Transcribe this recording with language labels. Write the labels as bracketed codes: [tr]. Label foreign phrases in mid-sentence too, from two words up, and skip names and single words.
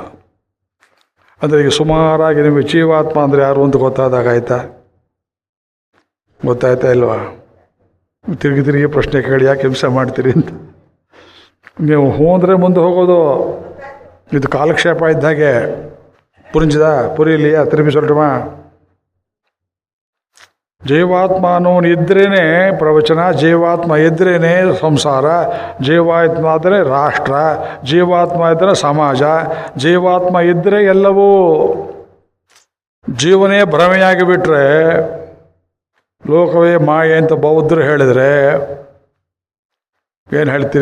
[kn] ಅಂದರೆ ಈಗ ಸುಮಾರಾಗಿ ನಿಮಗೆ ಜೀವಾತ್ಮ ಅಂದರೆ ಯಾರು ಅಂತ ಗೊತ್ತಾಯ್ತಾ ಇಲ್ವಾ? ತಿರುಗಿ ಪ್ರಶ್ನೆ ಕೇಳಿ ಯಾಕೆ ಹಿಂಸೆ ಮಾಡ್ತೀರಿ ಅಂತ. ನೀವು ಹ್ಞೂ ಅಂದರೆ ಮುಂದೆ ಹೋಗೋದು. ಇದು ಕಾಲಕ್ಷೇಪ ಇದ್ದಾಗೆ. [ta] புரிஞ்சுதா? புரியலையா? திருப்பி சொல்லட்டுமா? [kn] ಜೀವಾತ್ಮ ಅನ್ನೋನು ಇದ್ರೇನೆ ಪ್ರವಚನ, ಜೀವಾತ್ಮ ಇದ್ರೇನೆ ಸಂಸಾರ, ಜೀವಾತ್ಮ ಆದರೆ ರಾಷ್ಟ್ರ, ಜೀವಾತ್ಮ ಇದ್ದರೆ ಸಮಾಜ, ಜೀವಾತ್ಮ ಇದ್ದರೆ ಎಲ್ಲವೂ. ಜೀವನೇ ಭ್ರಮೆಯಾಗಿ ಬಿಟ್ರೆ, ಲೋಕವೇ ಮಾಯೆ ಅಂತ ಬೌದ್ಧರು ಹೇಳಿದರೆ ಏನು ಹೇಳ್ತೀರಿ?